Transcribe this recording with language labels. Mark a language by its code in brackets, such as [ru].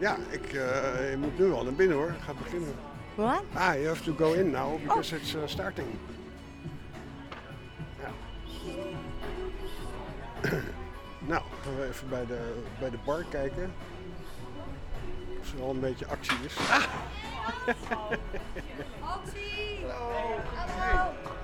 [nl] Ik moet nu al naar binnen hoor. Ik ga beginnen. [en] What? You have to go in now because it's starting. [nl] Nou, gaan we even bij de bar kijken. Of er al een beetje actie is. Actie! Hallo!